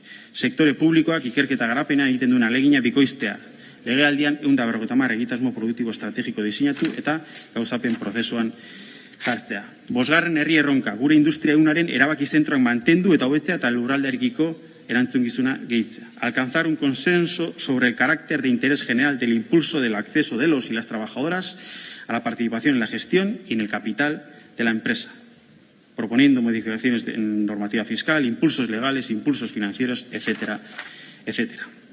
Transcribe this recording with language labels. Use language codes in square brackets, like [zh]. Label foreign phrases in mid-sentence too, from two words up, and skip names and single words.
[eu] Sektore publikoak ikerketa garapenean egiten duen alegina bikoiztea. Legealdian 150 egitasmo produktibo estrategiko diseinatu eta gauzapen prozesuan jartzea. 5. herri erronka, gure industria ehunaren erabaki zentroak mantendu eta hobetzea eta lurraldearekiko erantzungizuna gehitzea. [es] Alcanzar un consenso sobre el carácter de interés general del impulso del acceso de los y las trabajadoras a la participación en la gestión y en el capital de la empresa, proponiendo modificaciones en normativa fiscal, impulsos legales, impulsos financieros, etcétera, etcétera.